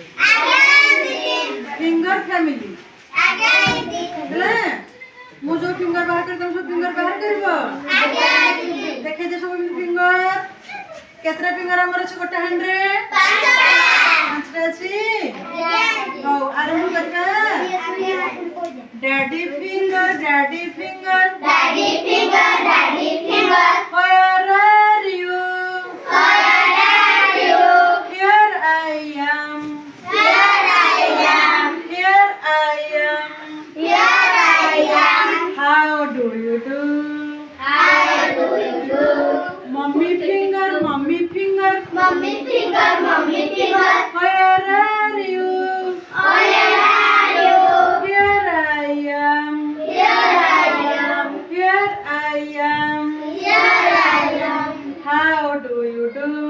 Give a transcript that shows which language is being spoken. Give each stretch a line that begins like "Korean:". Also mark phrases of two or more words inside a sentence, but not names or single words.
English: finger family
Maithili: हेले मु जो फिंगर बाहर कर तुम सब फिंगर बाहर करबो देखे दे सब फिंगर केतरा फिंगर हमर अछि गोटे हैंड रे पांचटा अछि हो आरंभ करबा
English: daddy finger daddy finger daddy finger daddy finger where are you here I am here I am here I am here I am how do you do mommy finger mommy finger mommy finger mommy finger where are you here I am here I am here I am here I am how do you do